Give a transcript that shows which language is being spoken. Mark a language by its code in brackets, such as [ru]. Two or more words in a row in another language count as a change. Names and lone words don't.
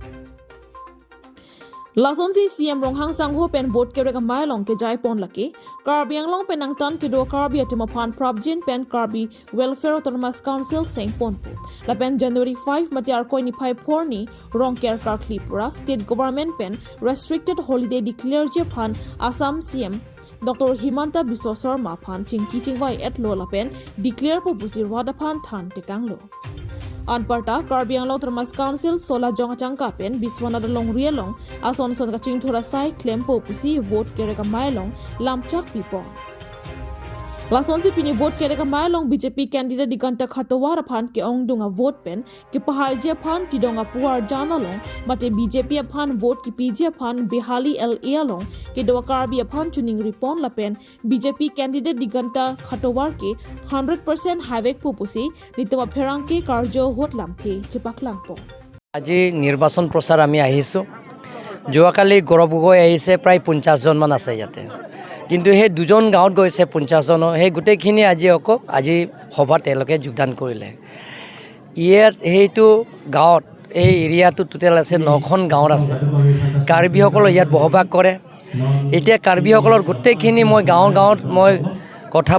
[mjw] Lasonsi CM Ronghang Sangho pen vote kerek amei long ke jai pon lake Karbiang long penang tan ke do Karbi atimaphan Prabjin pen Karbi Welfare Termas Council Saint Ponpu Lapen January 5 matiar koi ni 5 porni rong care karkli pura [en] state government [mjw] pen [en] restricted holiday declare [mjw] je phan Assam CM Dr. Himanta Biswa Sharma phan chingki chingwai et lo lapen declare po busir wada phan than tekanglo Anparta Karbiang Law Termas Council Sola Jongachangka pen Biswanada long rielong ason son kaching thora sai claim po pusi vote kerek amei long lamchak pipo Lasonsi pini vote kerek amei long BJP candidate Diganta Khatowar phan ke ongdunga vote pen ke pahai je phan tidonga puar jana long mate BJP phan vote ki PJ phan Behali LA long ke do Karbi phan tuning ripon lapen BJP candidate Diganta Khatowar ke 100% highway pupusi nitama pherang ke karjo hot lamthe chepaklang po [as] আজি নিৰ্বাচন প্ৰচাৰ আমি আহিছো যোৱাকালি গৰবগৈ আহিছে প্ৰায় 50 জন মান আছে ইয়াতে কিন্তু হে দুজন গাঁৱত গৈছে 50 জন হে গুটেখিনি আজি সভাত তেওঁলোকে যোগদান কৰিলে ইয়াত হেইটো গাঁৱত এই এৰিয়াটো টোটেল আছে 9খন গাঁৱত আছে কাৰ্বিসকল ইয়াত বহবাস কৰে এতিয়া কাৰ্বিসকলৰ গুটেখিনি মই গাঁৱত মই কথা